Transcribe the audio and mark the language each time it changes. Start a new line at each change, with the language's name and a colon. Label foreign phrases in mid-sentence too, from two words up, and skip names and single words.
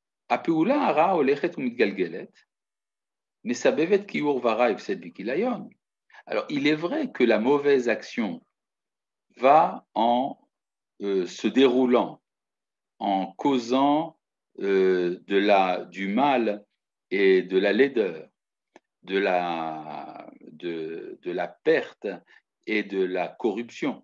Hebrew: הפעולה הרעה הולכת ומתגלגלת, מסבבת כיעור ורע הפסד בכיליון.
French: Alors, il est vrai que la mauvaise action va en se déroulant, en causant du mal et de la laideur, de la perte et de la corruption.